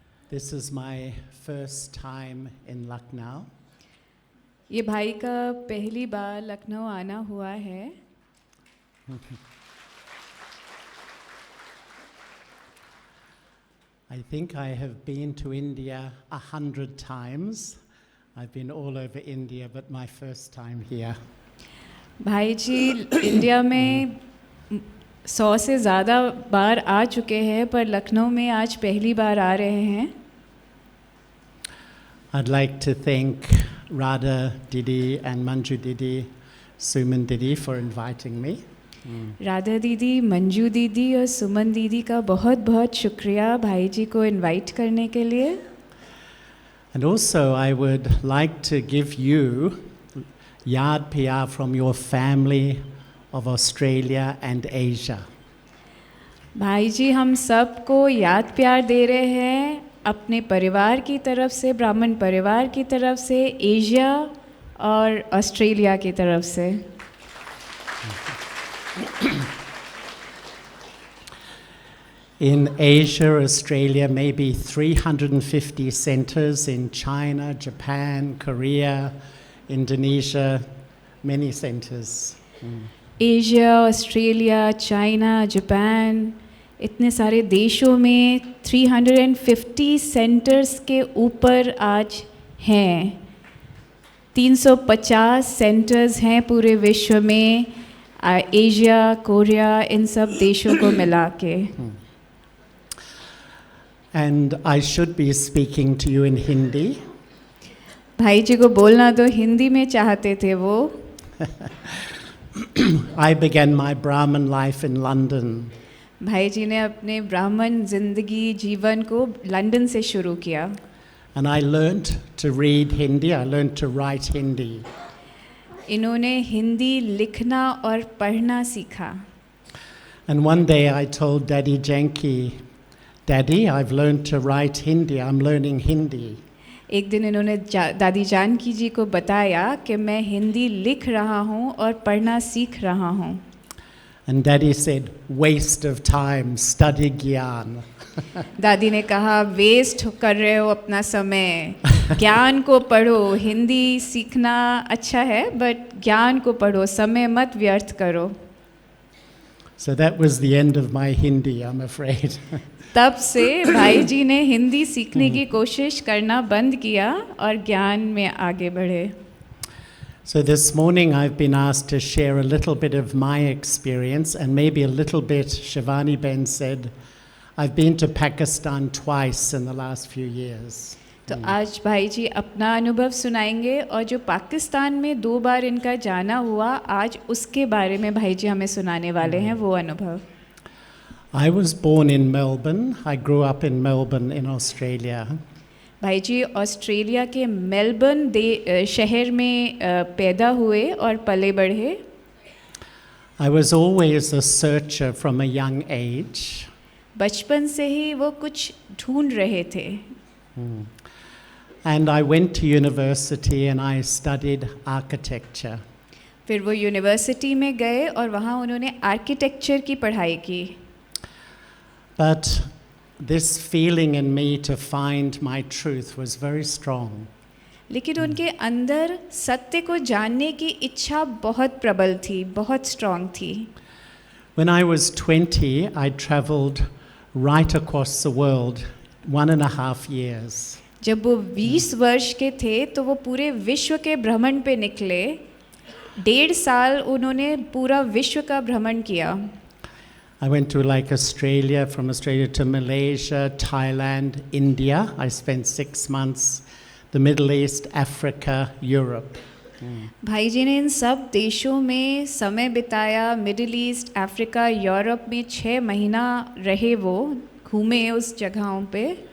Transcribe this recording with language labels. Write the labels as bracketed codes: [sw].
[en] This is my first time in Lucknow. [hi] ये भाई का पहली बार लखनऊ आना हुआ है. [en] I think I have been to India 100 times. I've been all over India, but my first time here. [hi] भाई जी India में 100 से ज़्यादा बार आ चुके हैं, पर लखनऊ में आज पहली बार आ रहे हैं. [en] I'd like to thank Radha Didi and Manju Didi, Suman Didi for inviting me. [hi] Radha दीदी, मंजू दीदी और सुमन दीदी का बहुत बहुत शुक्रिया भाई जी को इनवाइट करने के लिए. [en] And also I would like to give you [hi] Yad Piyar [en] from your family of Australia and Asia. [hi] भाई जी हम सबको याद प्यार दे रहे हैं अपने परिवार की तरफ से, ब्राह्मण परिवार की तरफ से, एशिया और ऑस्ट्रेलिया की तरफ से. [en] In Asia, Australia, maybe 350 centers in China, Japan, Korea, Indonesia, many centers. [hi] Asia, Australia, China, Japan, इतने सारे देशों में 350 सेंटर्स के ऊपर आज हैं. 350 सेंटर्स हैं पूरे विश्व में, एशिया, कोरिया, इन सब देशों को मिला के. [en] And I should be speaking to you in Hindi. [hi] भाई जी को बोलना तो हिंदी में चाहते थे वो. [en] I began my Brahmin life in London. [hi] भाई जी ने अपने ब्राह्मण जिंदगी जीवन को लंदन से शुरू किया. [en] And I learnt to read Hindi, I learnt to write Hindi. [hi] इन्होंने हिंदी लिखना और पढ़ना सीखा. [en] And one day I told Daddy Janki, Daddy, I've learnt to write Hindi, I'm learning Hindi. [hi] एक दिन इन्होंने दादी जानकी जी को बताया कि मैं हिंदी लिख रहा हूँ और पढ़ना सीख रहा हूँ. [en] And Daddy said, waste of time, study Gyan. [hi] दादी ने कहा वेस्ट कर रहे हो अपना समय, ज्ञान को पढ़ो. हिंदी सीखना अच्छा है बट ज्ञान को पढ़ो, समय मत व्यर्थ करो. [en] So that was the end of my Hindi, I'm afraid. [hi] तब से भाई जी ने हिंदी सीखने की कोशिश करना बंद किया और ज्ञान में आगे बढ़े. [en] So this morning I've been asked to share a little bit of my experience and maybe a little bit, Shivani Ben said, I've been to Pakistan twice in the last few years. [hi] तो आज भाई जी अपना अनुभव सुनाएंगे और जो पाकिस्तान में 2 बार इनका जाना हुआ, आज उसके बारे में भाई जी हमें सुनाने वाले हैं वो अनुभव. [en] I was born in Melbourne. I grew up in Melbourne in Australia. [hi] भाई जी ऑस्ट्रेलिया के मेलबर्न शहर में पैदा हुए और पले बढ़े. [en] I was always a searcher from a young age. [hi] बचपन से ही वो कुछ ढूंढ रहे थे. [en] And I went to university and I studied architecture. [hi] फिर वो यूनिवर्सिटी में गए और वहाँ उन्होंने आर्किटेक्चर की पढ़ाई की. [en] But this feeling in me to find my truth was very strong. [hi] लेकिन उनके अंदर सत्य को जानने की इच्छा बहुत प्रबल थी, बहुत स्ट्रॉन्ग थी. [en] When I was 20, I traveled right across the world 1.5 years. [hi] जब वो 20 वर्ष के थे तो वो पूरे विश्व के भ्रमण पे निकले. 1.5 साल उन्होंने पूरा विश्व का भ्रमण किया. [en] I went to like Australia, from Australia to Malaysia, Thailand, India. I spent 6 months. The Middle East, Africa, Europe. [hi] भाई जी ने इन सब देशों में समय बिताया. मिडिल ईस्ट, अफ्रीका, यूरोप में 6 महीना रहे, वो घूमे उस जगहों पे.